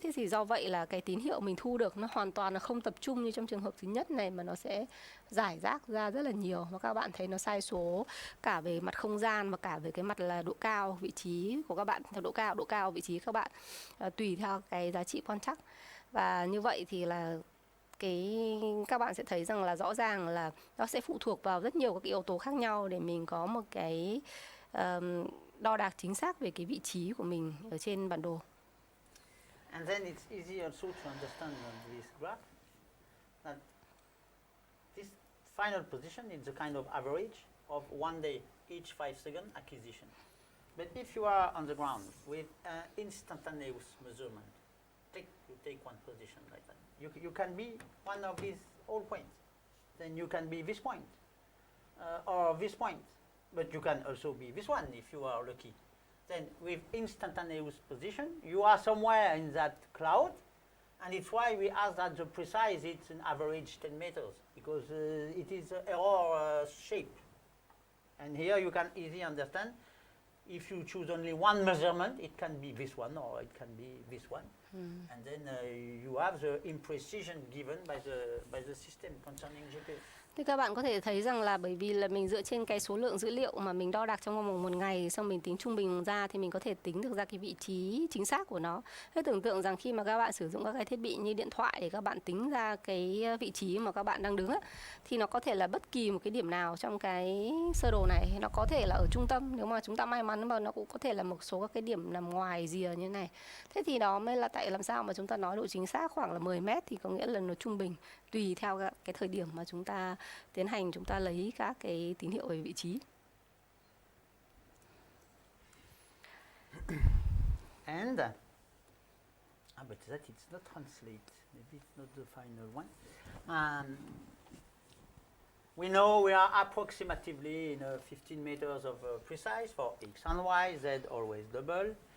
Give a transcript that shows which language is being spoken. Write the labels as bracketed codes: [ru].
[vi] Thế thì do vậy là cái tín hiệu mình thu được nó hoàn toàn là không tập trung như trong trường hợp thứ nhất này, mà nó sẽ rải rác ra rất là nhiều, và các bạn thấy nó sai số cả về mặt không gian và cả về cái mặt là độ cao vị trí của các bạn, theo độ cao vị trí các bạn tùy theo cái giá trị quan trắc. Và như vậy thì là các bạn sẽ thấy rằng là rõ ràng là nó sẽ phụ thuộc vào rất nhiều các cái yếu tố khác nhau để mình có một cái đo đạc chính xác về cái vị trí của mình ở trên bản đồ. [en] And then it's easy also to understand on this graph that this final position is a kind of average of 1 day each 5-second acquisition. But if you are on the ground with instantaneous measurement, you take one position like that. You can be one of these all points. Then you can be this point or this point. But you can also be this one if you are lucky. Then with instantaneous position, you are somewhere in that cloud, and it's why we ask that the precise it's an average 10 meters, because it is an error shape. And here you can easily understand, if you choose only one measurement, it can be this one or it can be this one. And then you have the imprecision given by the system concerning GPS. [vi] Thì các bạn có thể thấy rằng là bởi vì là mình dựa trên cái số lượng dữ liệu mà mình đo đạc trong vòng 1 ngày, xong mình tính trung bình ra thì mình có thể tính được ra cái vị trí chính xác của nó. Thế tưởng tượng rằng khi mà các bạn sử dụng các cái thiết bị như điện thoại để các bạn tính ra cái vị trí mà các bạn đang đứng á, thì nó có thể là bất kỳ một cái điểm nào trong cái sơ đồ này. Nó có thể là ở trung tâm, nếu mà chúng ta may mắn, mà nó cũng có thể là một số các cái điểm nằm ngoài rìa như thế này. Thế thì đó mới là tại làm sao mà chúng ta nói độ chính xác khoảng là 10 mét thì có nghĩa là nó trung bình, tùy theo cái thời điểm mà chúng ta tiến hành, chúng ta lấy các cái tín hiệu về vị trí. [en] And but that it's not translate. Maybe it's not the final one. We know we are approximately in 15 meters of precise for x and y, z always double.